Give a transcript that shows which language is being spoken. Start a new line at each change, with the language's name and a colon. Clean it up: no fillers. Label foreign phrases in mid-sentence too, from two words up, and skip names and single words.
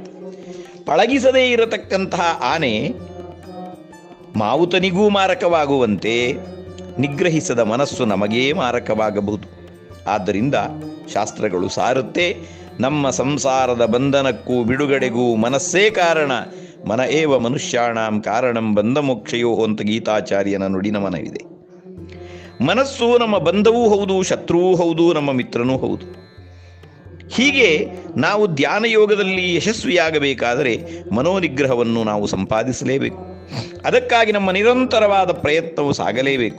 Kannada: ಪಳಗಿಸದೇ ಇರತಕ್ಕಂತಹ ಆನೆ ಮಾವುತನಿಗೂ ಮಾರಕವಾಗುವಂತೆ ನಿಗ್ರಹಿಸದ ಮನಸ್ಸು ನಮಗೇ ಮಾರಕವಾಗಬಹುದು. ಆದ್ದರಿಂದ ಶಾಸ್ತ್ರಗಳು ಸಾರುತ್ತೆ, ನಮ್ಮ ಸಂಸಾರದ ಬಂಧನಕ್ಕೂ ಬಿಡುಗಡೆಗೂ ಮನಸ್ಸೇ ಕಾರಣ,
Sanskrit: ಮನ ಏವ ಮನುಷ್ಯಾಣಾಂ ಕಾರಣಂ ಬಂಧ ಮೋಕ್ಷಯೋ
Kannada: ಅಂತ ಗೀತಾಚಾರ್ಯನ ನುಡಿನ ಮನವಿದೆ. ಮನಸ್ಸು ನಮ್ಮ ಬಂಧವೂ ಹೌದು, ಶತ್ರುವೂ ಹೌದು, ನಮ್ಮ ಮಿತ್ರನೂ ಹೌದು. ಹೀಗೆ ನಾವು ಧ್ಯಾನ ಯೋಗದಲ್ಲಿ ಯಶಸ್ವಿಯಾಗಬೇಕಾದರೆ ಮನೋನಿಗ್ರಹವನ್ನು ನಾವು ಸಂಪಾದಿಸಲೇಬೇಕು. ಅದಕ್ಕಾಗಿ ನಮ್ಮ ನಿರಂತರವಾದ ಪ್ರಯತ್ನವು ಸಾಗಲೇಬೇಕು.